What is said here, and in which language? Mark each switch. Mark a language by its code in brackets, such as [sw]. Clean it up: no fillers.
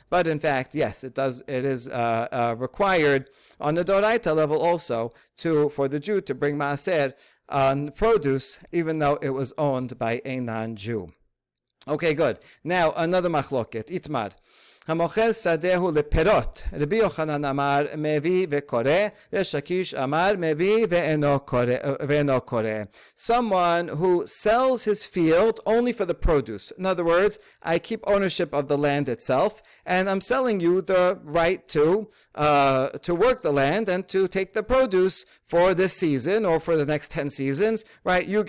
[en] But in fact, yes, it is required on the Doraita level also for the Jew to bring maaser on produce, even though it was owned by a non-Jew. Okay, good. Now another machloket, itmar. [he] המוכר שדהו לפירות. רבי יוחנן אמר מביא וקורא, ריש לקיש אמר מביא ואינו קורא. [en] Someone who sells his field only for the produce. In other words, I keep ownership of the land itself, and I'm selling you the right to work the land and to take the produce for this season or for the next 10 seasons, right?